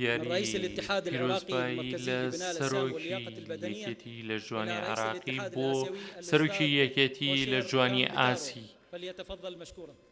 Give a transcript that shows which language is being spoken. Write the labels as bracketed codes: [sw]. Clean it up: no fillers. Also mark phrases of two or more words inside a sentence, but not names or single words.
[ckb] دیاری [ar] رئيس الاتحاد العراقي [ckb] پیرۆزبایی [ar] المركزي [ckb] لە [ar] لبناء الأجسام واللياقة البدنية [ckb] سەرۆکیەتی لە ژوانی [ar] إلى رئيس [ckb] عێراقی [ar] الاتحاد [ckb] بۆ [ar] الآسيوي [ckb] سەرۆکی یەکێتی لە أوشير ژوانی كامبيتارو. ئاسی. [ar] فليتفضل مشكورا.